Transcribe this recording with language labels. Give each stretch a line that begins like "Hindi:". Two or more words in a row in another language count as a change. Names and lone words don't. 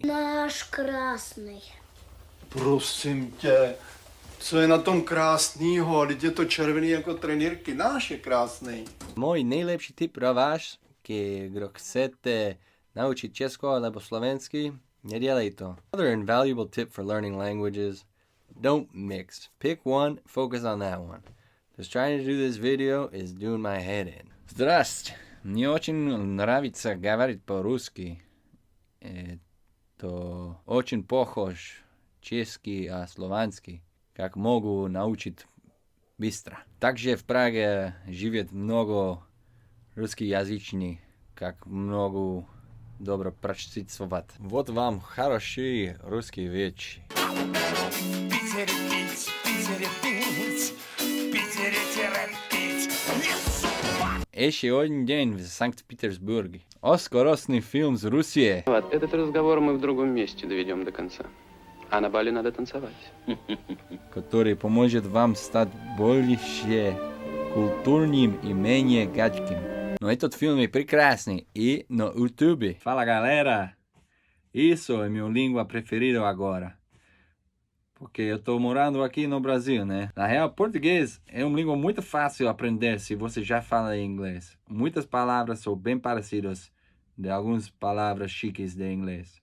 Czech: Náš krásný. Prosím tě, co je na tom krásnýho? Teď je to červený jako trenýrky. Náš je krásný. Môj nejlepší tip pro vás, kdo chcete
Slovak: naučiť česko alebo slovensky,
Czech: nedělej to.
English: Another invaluable tip for learning languages, don't mix. Pick one, focus on that one. Just trying to do this video is doing my head in.
Russian: Zdrast. Мне очень нравится говорить по-русски. Это очень похож
Czech: český a slovanský,
Russian: как могу научить быстро. Также в Праге живет много русскоязычных, как могу добро прочувствовать. Вот вам хорошие русские вещи. Еще один день в Санкт-Петербурге. Оскаровский фильм с Руси. Этот разговор мы в другом месте доведем до конца. А на бале надо танцевать. Который поможет вам стать больше культурным и менее гадким. Но этот фильм é прекрасный
Portuguese: e no
Russian: YouTube.
Portuguese: Fala galera, isso é minha língua preferida agora. Porque eu tô morando aqui no Brasil, né? Na real, português é uma língua muito fácil de aprender se você já fala inglês. Muitas palavras são bem parecidas de algumas palavras chiques de inglês.